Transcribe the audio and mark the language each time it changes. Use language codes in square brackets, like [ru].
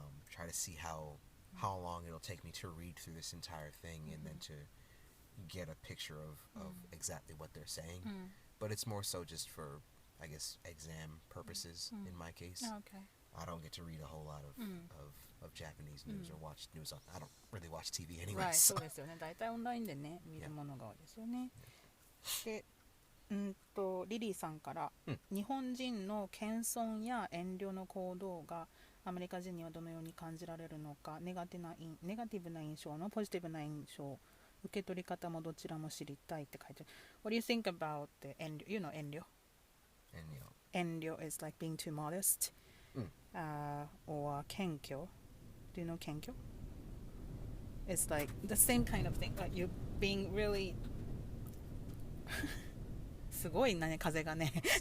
[en] Try to see how long it'll take me to read through this entire thing and then to get a picture of exactly what they're saying. But it's more so just for, I guess, exam purposes in my case. Okay. I don't get to read a whole lot of Japanese news or watch news. I don't really watch TV anyway. Right, So. [ja] そうですよね。大体オンラインでね、見るものが多いですよね。で、リリーさんから、日本人の謙遜や遠慮の行動がアメリカ人にはどのように感じられるのか、ネガティブな印象のポジティブな印象、受け取り方もどちらも知りたいって書いてある。 [en] What do you think about the 遠慮? You know 遠慮。遠慮 is like being too modest. Or 謙虚.Do you know 謙虚? It's like the same kind of thing. Like you being really [ja] すごいね、風がね。